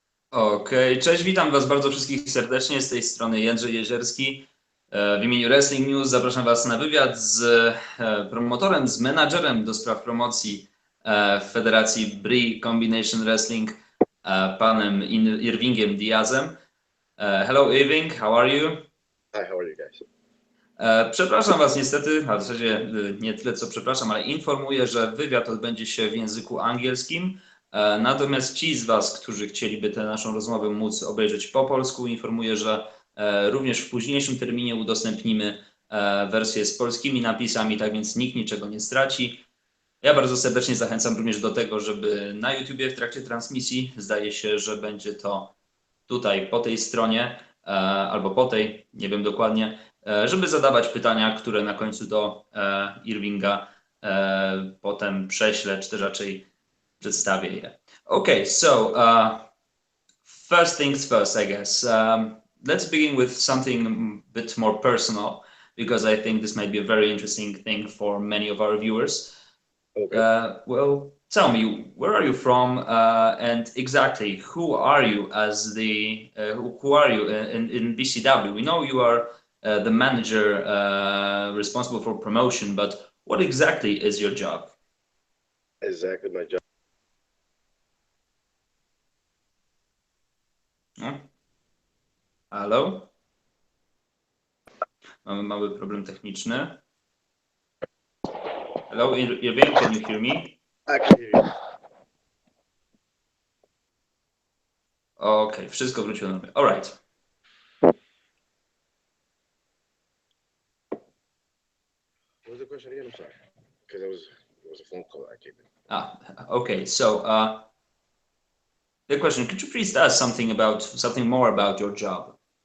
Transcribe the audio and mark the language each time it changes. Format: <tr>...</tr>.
<pl>Okej, cześć, witam Was bardzo wszystkich serdecznie. Z tej strony Jędrzej Jezierski. W imieniu Wrestling News zapraszam Was na wywiad z promotorem, z menadżerem do spraw promocji w federacji Brii Combination Wrestling, panem Irvingiem Diazem.</pl> <en>Hello Irving, how are you? Hi, how are you guys?</en> <pl>Przepraszam Was niestety, a w zasadzie nie tyle co przepraszam, ale informuję, że wywiad odbędzie się w języku angielskim. Natomiast ci z Was, którzy chcieliby tę naszą rozmowę móc obejrzeć po polsku, informuję, że również w późniejszym terminie udostępnimy wersję z polskimi napisami, tak więc nikt niczego nie straci. Ja bardzo serdecznie zachęcam również do tego, żeby na YouTubie w trakcie transmisji, zdaje się, że będzie to tutaj po tej stronie albo po tej, nie wiem dokładnie, żeby zadawać pytania, które na końcu do Irvinga potem prześlę, czy też raczej przedstawię je.</pl> <en>Okay, so first things first, I guess. Let's begin with something a bit more personal, because I think this might be a very interesting thing for many of our viewers. Okay. Well, tell me, where are you from, and exactly who are you as the who are you in BCW? We know you are the manager responsible for promotion, but what exactly is your job? Exactly my job.</en> <pl>Halo? Mamy mały problem techniczny.</pl> <en>Hello, Irving, can you hear me? I can hear you.</en> <pl>Okay, wszystko wróciło na normę.</pl> <en>All right. What was the question again? I'm sorry. Because it was a phone call I came in. Okay. So, the question: could you please tell us something more about your job?</en>